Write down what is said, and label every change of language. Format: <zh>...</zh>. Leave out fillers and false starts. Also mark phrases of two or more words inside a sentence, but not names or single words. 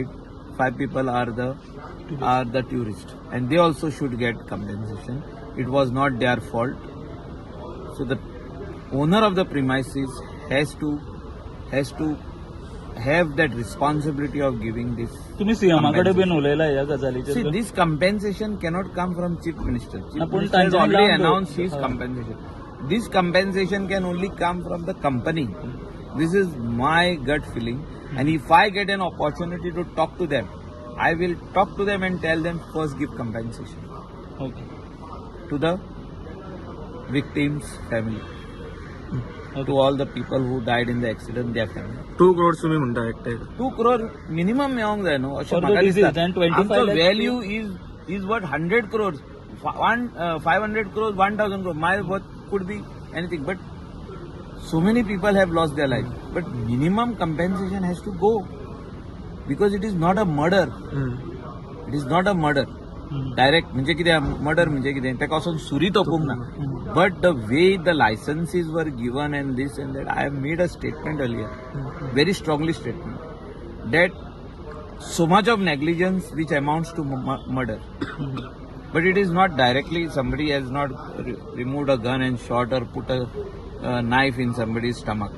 <en>5 people are the tourists, and they also should get compensation. It was not their fault. So the owner of the premises has to have that responsibility of giving this.</en> <kok>तुम्ही सीएमकडे बीन उलयला या गजालीचेर.</kok> <en>See, this compensation cannot come from Chief Minister. Chief Minister has already announced his compensation. This compensation can only come from the company. This is my gut feeling, and if I get an opportunity to talk to them, I will talk to them and tell them first give compensation to the victims' family, to all the people who died in the accident, their family.</en> <kok>2 crores तुम्ही म्हणता एकटे. 2 crore minimum मेळोंक जाय न्हू अशें</kok> <en>For the</en> <kok>म्हाका</kok> <en>disease,</en> <kok>दिसता.</kok> <en>and 25</en> <kok>आमचो</kok> <en>lakh value is what 100 crores, 500 crores, 1000 crores. My worth could be anything, but so many people have lost their life. But minimum compensation has to go, because it is not a murder. it is not a murder</en> <kok>डायरेक्ट म्हणजे कितें मर्डर म्हणजे कितें ताका वचून सुरी तोपूंक ना</kok> <en>but the way the licenses were given and this and that I have made a statement earlier very strongly statement that so much of negligence which amounts to murder. But it is not directly, somebody has not removed a gun and shot or put a knife in somebody's stomach.</en>